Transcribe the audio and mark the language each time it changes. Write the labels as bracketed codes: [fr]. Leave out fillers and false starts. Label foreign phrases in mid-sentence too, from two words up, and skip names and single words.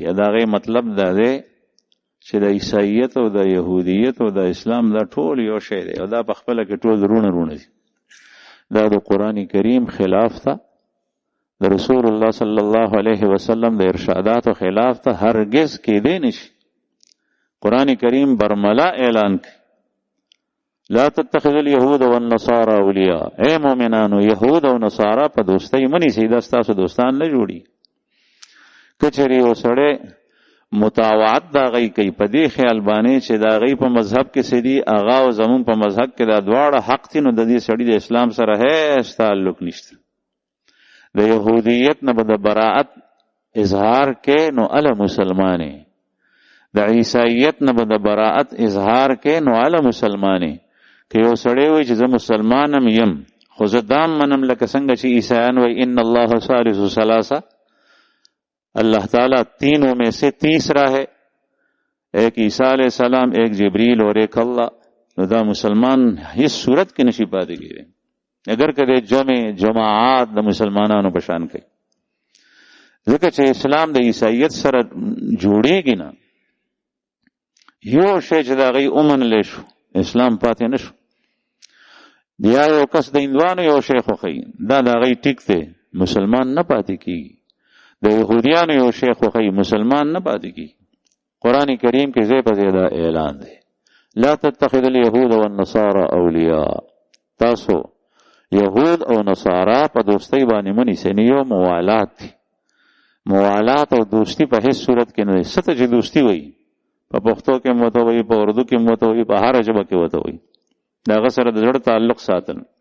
[ps] د هغې مطلب دا دی چې د عیسایت او د یهودیت او د اسلام دا ټول یو شی دی، او دا په خپله کې ټول رونه دي. دا د قرآن کریم خلاف ته، د رسول الله [ar] صلی الله علیه وسلم [ps] د ارشاداتو خلاف ته هرگز کېدی نشي. قرآن کریم برملا اعلان کوي [ar] لا تتخذوا اليهود والنصارى اولیاء. [ps] اے مومنانو، یهود او نصارا په دوستۍ منیسئ، دا ستاسو دوستان نه جوړي. که چېرې یو سړی مطاوعت د هغوی کوي په دې خیال باندې چې د هغوی په مذهب کې څه دي، هغه او زمونږ په مذهب کې دا دواړه حق دي، نو د دې سړي د اسلام سره هیڅ تعلق نشته. د یهودیت نه به د براعت اظهار کې نو اله مسلمانې، د عیسایت نه به د براعت اظهار کې نو اله مسلمانې. که یو سړی وایي چې زه مسلمانم یم، خو زه دام منم لکه څنګه چې عیسایان وایي [ar] ان الله ثالث ثلاثه، [ur] اللہ تعالیٰ تینوں میں سے تیسرا ہے، ایک عیسیٰ [ar] علیہ السلام، [ur] ایک جبریل اور ایک اللہ. [ps] نو دا مسلمان هیڅ صورت کې نشي پاتې کېدی اگر کده جماعات د مسلمانانو په شان کوي. ځکه چې اسلام د عیسایت سره جوړیږي نه، یو شی چې د هغوی ومنلی شو اسلام پاتې نه شو. یا یو کس د هندوانو یو شی خوښوي، دا د هغوی ټیک دی، مسلمان نه پاتې کېږي. د یهودیانو یو شی خوښوي، مسلمان نه پاتې کېږي. قرآن کریم کې ځای په ځای دا اعلان دی [ar] لا تتخذوا اليهود والنصارى اولیاء. [ps] تاسو یهود او نصارا په دوستۍ باندې منیسئ. یو موالات دی. موالات او دوستی په هیڅ صورت کې نه دی. څه ته چې دوستي وایي په پښتو کې هم ورته وایي، په اردو کې هم ورته وایي، په هره ژبه کې ورته وایي، د هغه سره د زړه تعلق ساتل.